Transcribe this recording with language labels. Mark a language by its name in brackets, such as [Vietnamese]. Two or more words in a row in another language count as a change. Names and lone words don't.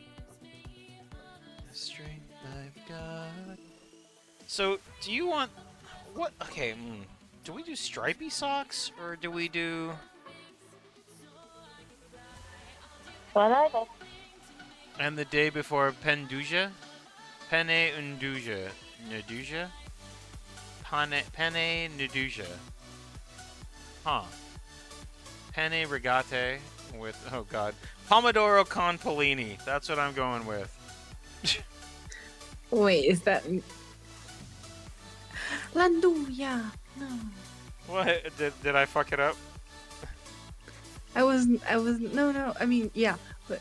[English] The strength I've got. So, do you want... What? Okay, do we do stripy socks, or do we do... What are they? And the day before Penduja? Penne Unduja. Naduja? Penne Naduja. Huh. Penne Regate with, oh god, Pomodoro con Polini. That's what I'm going with. Wait, is that Landuja? No, What? Did I fuck it up? I wasn't. No. I mean, yeah, but